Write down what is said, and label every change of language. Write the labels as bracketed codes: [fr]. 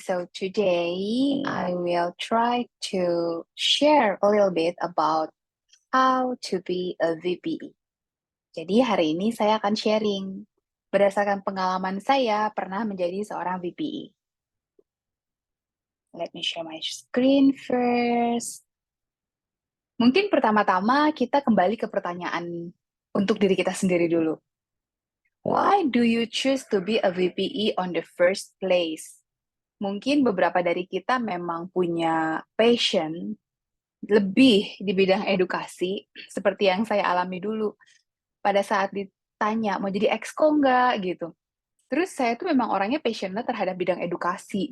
[en] So today I will try to share a little bit about how to be a VPE. [id] Jadi hari ini saya akan sharing berdasarkan pengalaman saya pernah menjadi seorang VPE. [en] Let me share my screen first. [id] Mungkin pertama-tama kita kembali ke pertanyaan untuk diri kita sendiri dulu. [en] Why do you choose to be a VPE on the first place? [id] Mungkin beberapa dari kita memang punya passion lebih di bidang edukasi, seperti yang saya alami dulu. Pada saat ditanya, mau jadi exco nggak? Gitu. Terus saya tuh memang orangnya passionate terhadap bidang edukasi.